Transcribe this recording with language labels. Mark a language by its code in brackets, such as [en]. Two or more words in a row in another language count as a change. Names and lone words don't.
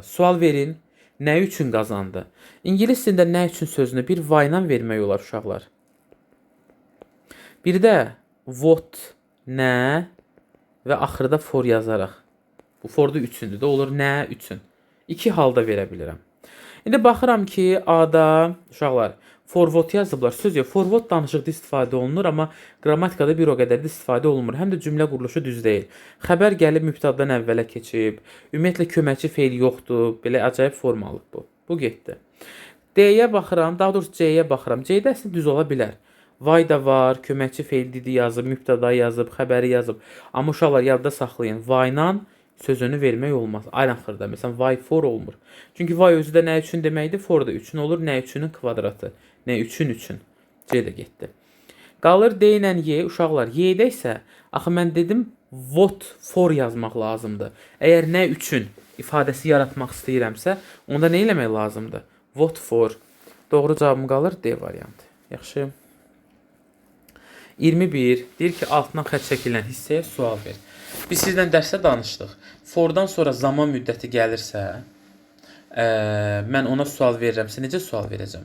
[az] Sual verin, nə üçün qazandı? İngilis dilində nə üçün sözünü bir why ilə vermək olar uşaqlar. Bir də what, nə və axırda for yazaraq. Bu forda üçündür də, olur nə üçün. İki halda verə bilirəm. İndi baxıram ki, A-da uşaqlar [en] for what [az] yazıblar. Söz yox, [en] for what [az] danışıqda istifadə olunur, amma qrammatikada bir o qədər də istifadə olunmur. Həm də cümlə quruluşu düz deyil. Xəbər gəlib mübtədadan əvvələ keçib. Ümumiyyətlə köməkçi feil yoxdur. Belə acayib formalıq bu. Bu getdi. D-yə baxıram, daha doğrusu C-yə baxıram. C-də əslində düz ola bilər. Why da var, köməkçi feil didi yazıb, mübtəda yazıb, xəbəri yazıb. Amma uşaqlar yadda saxlayın. Why-la sözünü vermək olmaz. Aynen xırda. Məsələn, [en] why for [az] olmur. Çünki why özü də nə üçün deməkdir, for da üçün olur. Nə üçünün kvadratı. Nə üçün üçün. C də getdi. Qalır D ilə Y. Uşaqlar, Y-də isə, axı mən dedim, [en] what for [az] yazmaq lazımdır. Əgər nə üçün ifadəsi yaratmaq istəyirəmsə, onda nə eləmək lazımdır? [en] What for. [az] Doğru cavabım qalır D variantı. Yaxşı. 21. Deyir ki, altından xətt çəkilən hissəyə sual ver. Biz sizdən dərsdə danışdıq. Fordan sonra zaman müddəti gəlirsə, mən ona sual verirəmsə, necə sual verəcəm?